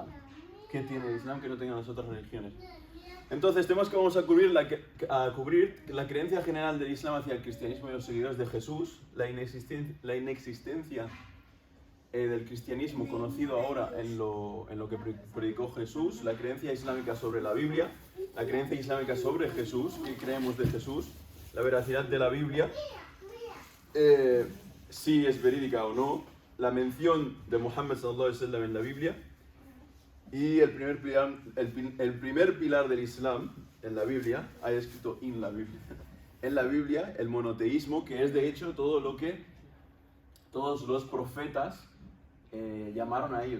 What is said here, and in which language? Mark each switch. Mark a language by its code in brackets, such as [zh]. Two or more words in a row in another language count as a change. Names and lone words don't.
[es] ¿Qué tiene el Islam que no tengan las otras religiones? Entonces, temas que vamos a cubrir la creencia general del Islam hacia el cristianismo y los seguidores de Jesús, la inexistencia del cristianismo conocido ahora en lo que predicó Jesús, la creencia islámica sobre la Biblia, la creencia islámica sobre Jesús, qué creemos de Jesús, la veracidad de la Biblia, si es verídica o no, la mención de Muhammad [ar] صلى الله عليه وسلم [es] en la Biblia y el primer pilar del Islam en la Biblia, hay escrito en la Biblia, el monoteísmo, que es de hecho todo lo que todos los profetas llamaron a ello.